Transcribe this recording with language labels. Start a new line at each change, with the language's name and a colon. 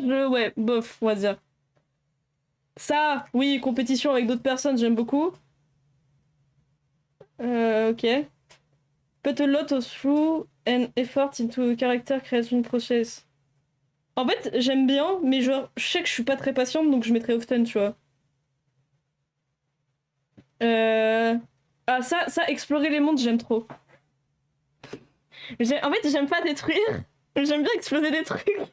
French: Ouais, bof, on va dire. Ça, oui, compétition avec d'autres personnes, j'aime beaucoup. Ok.
English: Put a lot of through and effort into a character creation process.
French: En fait, j'aime bien, mais genre, je sais que je suis pas très patiente, donc je mettrai often, tu vois. Ah, ça, explorer les mondes, j'aime trop. En fait, j'aime pas détruire, j'aime bien exploser des trucs.